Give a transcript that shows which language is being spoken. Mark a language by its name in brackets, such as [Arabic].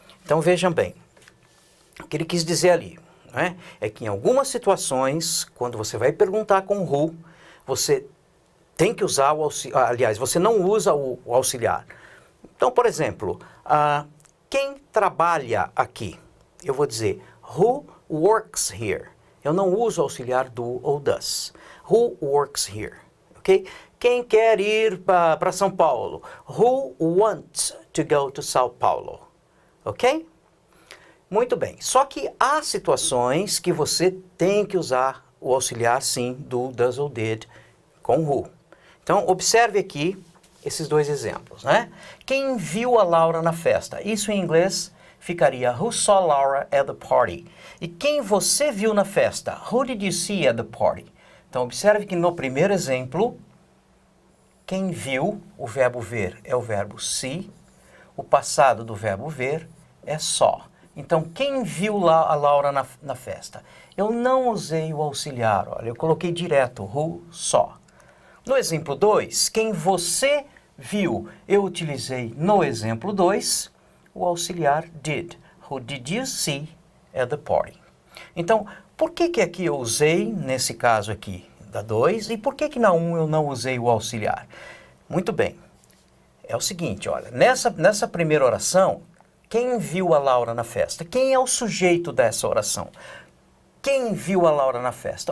[Portuguese] Então, vejam bem, o que ele quis dizer ali, né, é que em algumas situações, quando você vai perguntar com who, você tem que usar o auxiliar, aliás, você não usa o auxiliar. Então, por exemplo, quem trabalha aqui? Eu vou dizer, [English] who works here? [Portuguese] Eu não uso o auxiliar do ou does. [English] Who works here? [Portuguese] Ok? Quem quer ir para São Paulo? [English] Who wants to go to São Paulo? [Portuguese] Ok? Muito bem. Só que há situações que você tem que usar o auxiliar, sim, do, does ou did com who. Então, observe aqui esses dois exemplos, né? Quem viu a Laura na festa? Isso em inglês ficaria [English] who saw Laura at the party. [Portuguese] E quem você viu na festa? [English] Who did you see at the party? [Portuguese] Então, observe que no primeiro exemplo, quem viu, o verbo ver é o verbo see, o passado do verbo ver é saw. Então, quem viu a Laura na festa? Eu não usei o auxiliar, olha, eu coloquei direto [English] who saw. [Portuguese] No exemplo 2, quem você viu, eu utilizei no exemplo 2 o auxiliar did. [English] Who did you see at the party? [Portuguese] Então, por que aqui eu usei, nesse caso aqui, da 2, e por que na 1 eu não usei o auxiliar? Muito bem. É o seguinte, olha, nessa primeira oração, quem viu a Laura na festa? Quem é o sujeito dessa oração? Quem viu a Laura na festa?